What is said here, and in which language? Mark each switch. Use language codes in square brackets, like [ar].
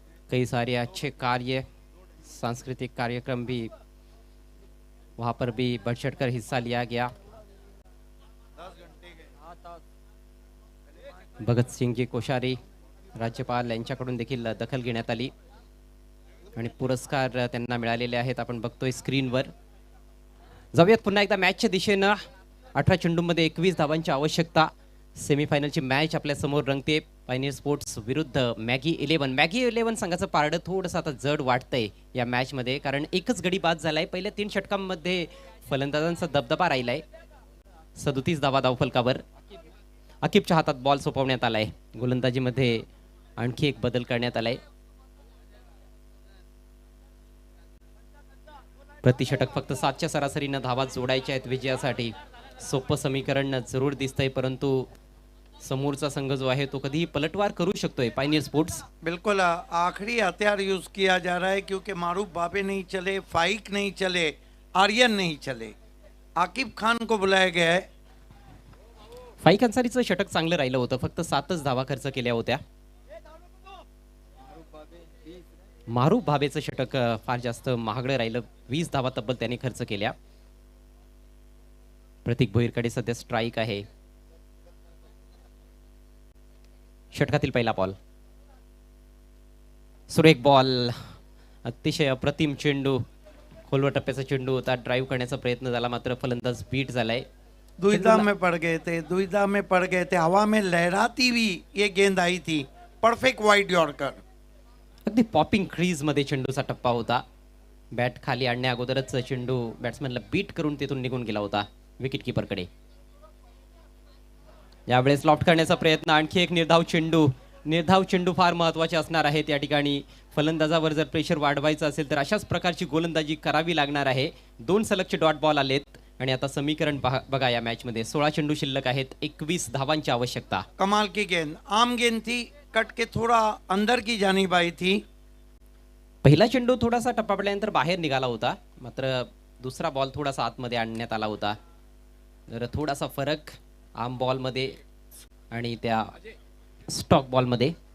[hi] कई सारे अच्छे कार्य, सांस्कृतिक कार्यक्रम भी वहां पर भी बढ़ चढ़कर हिस्सा लिया गया। [mr] भगत सिंगजी कोश्यारी राज्यपाल यांच्याकडून देखील दखल घेण्यात आली आणि पुरस्कार त्यांना मिळालेले आहेत, आपण बघतोय स्क्रीनवर। जाऊयात पुन्हा एकदा मॅचच्या दिशेनं। 18 चेंडूंमध्ये 21 धावांची आवश्यकता। सेमीफायनलची मॅच आपल्या समोर रंगते, पायनियर स्पोर्ट्स विरुद्ध मॅगी 11। मॅगी 11 संघाचं पारडं थोडंसं आता जड वाटतंय या मॅचमध्ये, कारण एकच गडी बाद झालाय। पहिल्या 3 षटकांमध्ये फलंदाजांचा दबदबा राहिलाय। 37 धावा धावफलकावर। अकिबच्या हातात बॉल सोपवण्यात आलाय। गोलंदाजीमध्ये आणखी एक बदल करण्यात आलाय। प्रतिषटक फक्त 7च्या सरासरीनं धावा जोडायच्या आहेत विजयासाठी। सोपं समीकरण जरूर दिसतंय, परंतु समोरचा संघ जो आहे तो कधीही पलटवार करू शकतोय पायनियर स्पोर्ट्स। [hi] बिल्कुल आखिरी हथियार यूज किया जा रहा है, क्योंकि मारूफ बाबे नहीं चले, फाइक नहीं चले, आर्यन नहीं चले, आकिब खान को बुलाया गया है। [mr] फाईक अन्सारीचं षटक चांगलं राहिलं होतं, फक्त 7च धावा खर्च केल्या होत्या। मारूफ भाबेचं षटक फार जास्त महागडं राहिलं, 20 धावा तब्बल त्यांनी खर्च केल्या। प्रतीक भोईरकडे सध्या स्ट्राइक आहे। षटकातील पहिला बॉल, सुरेख बॉल, अतिशय अप्रतिम चेंडू, खोलवर टप्प्याचा चेंडू होता। ड्राईव्ह करण्याचा प्रयत्न झाला, मात्र फलंदाज बीट झालाय। [hi] दुविधा में पड़ गए थे, दुविधा में पड़ गए थे। हवा में लहराती हुई ये गेंद आई थी, परफेक्ट वाइड यॉर्कर। [mr] अगदी पॉपिंग क्रीज मध्ये चेंडूचा टप्पा होता। बॅट खाली आणण्या अगोदरच चेंडू बॅट्समॅनला बीट करून तिथून निघून गेला होता विकेट कीपरकडे। यावेळेस लॉफ्ट करण्याचा प्रयत्न, आणखी एक निर्धाव चेंडू। निर्धाव चेंडू फार महत्त्वाचे असणार आहेत या ठिकाणी। फलंदाजावर जर प्रेशर वाढवायचं असेल तर अशाच प्रकारची गोलंदाजी करावी लागणार आहे। 2 सलगचे डॉट बॉल आलेत आणि आता समीकरण बघा या मॅच मध्ये 16 चेंडू शिल्लक आहेत, 21 धावांची आवश्यकता। [hi] कमाल की गेंद, आम गेंद थी, कट के थोड़ा अंदर की जानिब आई थी। [mr] पहिला चेंडू थोडासा टप्पा पडल्यानंतर बाहेर निघाला होता, मात्र दुसरा बॉल थोडासा आतमध्ये आणण्यात आला होता। जर थोडासा फरक आर्म बॉल मध्ये आणि त्या स्टॉक बॉल मध्ये।